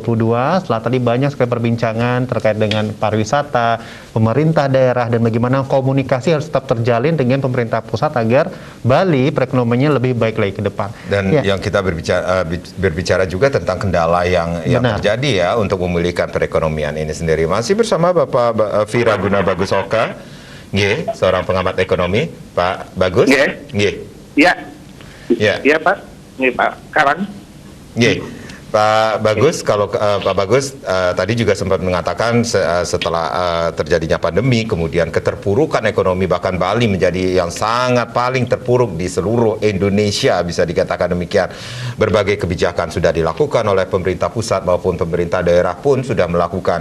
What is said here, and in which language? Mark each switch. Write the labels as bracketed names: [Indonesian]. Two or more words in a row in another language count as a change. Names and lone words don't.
[Indonesian] Setelah tadi banyak sekali perbincangan terkait dengan pariwisata, pemerintah daerah, dan bagaimana komunikasi harus tetap terjalin dengan pemerintah pusat agar Bali perekonomiannya lebih baik lagi ke depan. Dan yang kita berbicara juga tentang kendala yang terjadi ya untuk memulihkan perekonomian ini sendiri. Masih bersama Bapak Vira Guna Bagus Oka. Nggih, seorang pengamat ekonomi, Pak Bagus. Nggih. Iya. Iya, Pak. Nggih, Pak. Karang. Nggih. Pak Bagus, kalau Pak Bagus tadi juga sempat mengatakan setelah terjadinya pandemi, kemudian keterpurukan ekonomi, bahkan Bali menjadi yang sangat paling terpuruk di seluruh Indonesia, bisa dikatakan demikian. Berbagai kebijakan sudah dilakukan oleh pemerintah pusat maupun pemerintah daerah pun sudah melakukan.